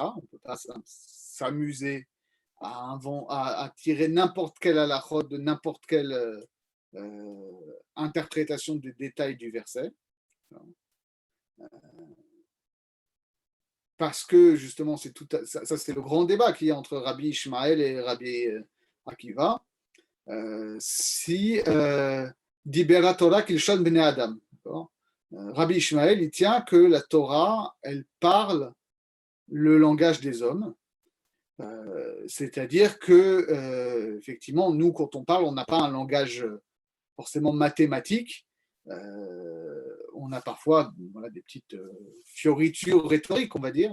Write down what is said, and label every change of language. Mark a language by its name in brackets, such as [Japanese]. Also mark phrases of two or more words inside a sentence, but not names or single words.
[French] On ne peut pas s'amuser à tirer n'importe quel halachot de n'importe quelle interprétation des détails du verset. Parce que justement, ça c'est le grand débat qu'il y a entre Rabbi Ishmael et Rabbi Akiva. [Hebrew] כי דיברה תורה כלשון בני אדם. [French] Rabbi Ishmael, il tient que la Torah, elle parle le langage des hommes. C'est-à-dire que, effectivement, nous, quand on parle, on n'a pas un langage forcément mathématique. On a parfois des petites fioritures rhétoriques, on va dire.